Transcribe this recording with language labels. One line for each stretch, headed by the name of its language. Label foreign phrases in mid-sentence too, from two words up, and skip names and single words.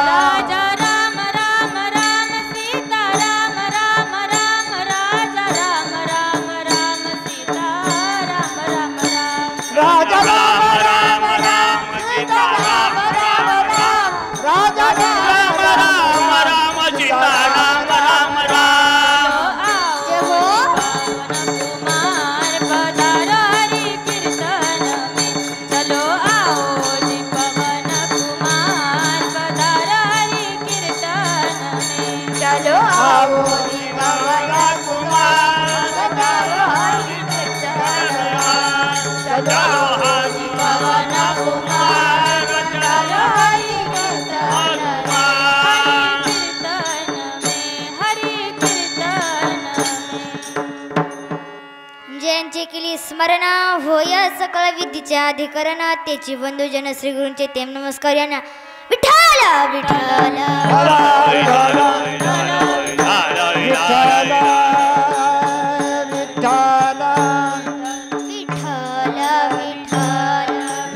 Hindi: राजा राम राम राम सीता राम राम राम राजा राम राम राम सीता राम राम राम राजा राम राम राम सीता राम राम राम राजा राम राम राम सीता राम राम राम आओ पावन कुमार पधारो हरि कीर्तन में चलो आओ जी पवन कुमार पधारो हरि कीर्तन में चलो आओ जी पवन कुमार पधारो हरि कीर्तन में। चलो आओ जी पवन कुमार पधारो हरि कीर्तन में। हरि कीर्तन में
Marathi: ज्यांचे केली स्मरण होय सकळ विद्येचे अधिकरण त्याची बंधुजन श्री गुरूंचे तेम नमस्कार यांना विठ्ठल विठ्ठल विठ्ठल विठ्ठल